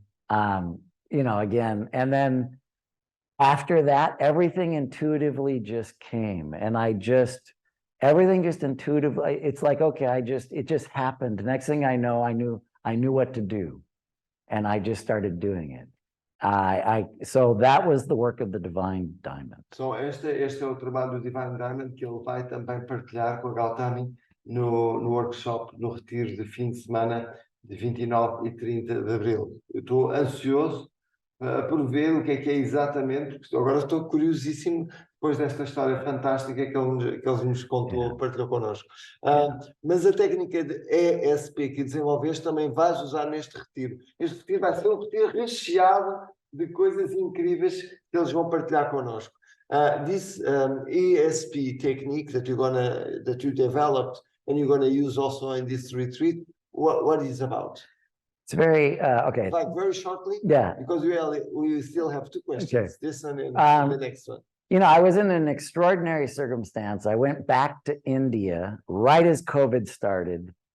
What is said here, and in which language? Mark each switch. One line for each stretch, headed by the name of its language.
English: You know, again, and then after that, everything intuitively just came, and everything just intuitively, it's like, okay, it just happened. Next thing I know, I knew what to do, and I just started doing it. So that was the work of the Divine Diamond.
Portuguese: So este é o trabalho do Divine Diamond que ele vai também partilhar com a Gautami no workshop, no retiro de fim de semana de 29 e 30 de abril. Eu estou ansioso por ver o que é exatamente, porque agora estou curiosíssimo depois desta história fantástica que ele nos contou, partilhou connosco. Mas a técnica de ESP que desenvolveste também vais usar neste retiro. Este retiro vai ser um retiro recheado de coisas incríveis que eles vão partilhar connosco.
English: This ESP technique that you developed and you're going to use also in this retreat, what is it about? It's very okay. Like very shortly, yeah, because we still have two questions. Okay. This and the next one. You know, I was in an extraordinary circumstance. I went back to India right as COVID started.